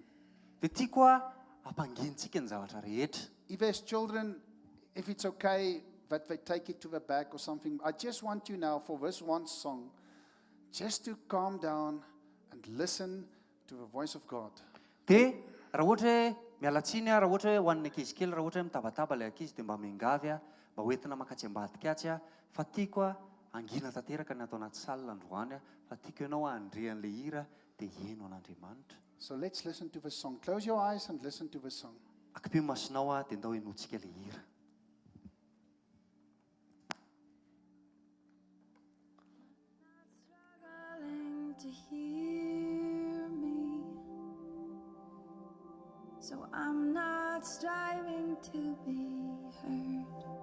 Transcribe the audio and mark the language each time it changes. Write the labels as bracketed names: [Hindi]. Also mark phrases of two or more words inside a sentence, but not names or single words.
[Malagasy] Dia tiako ampangintsika ny zavatra rehetra. [English] If there's children, if it's okay that they take it to the back or something, I just want you now for this one song just to calm down and listen to the voice of God. [Malagasy] Dia raha ohatra hoe mialatsiny raha ohatra hoe ho an'ny ankizy kely raha ohatra hoe mitabataba ilay ankizy dia mba miangavy mba hoentina makatsy ambadika fa tiako angina tanteraka ny atao anaty salina androany fa tiako ianao handre an'ilay hira dia heno an'Andriamanitra. [English] So let's listen to the song. Close your eyes and listen to the song. [Malagasy] Akipio masonao dia ndao henotsika ilay hira. [English] Struggling to hear me, so I'm not striving to be heard.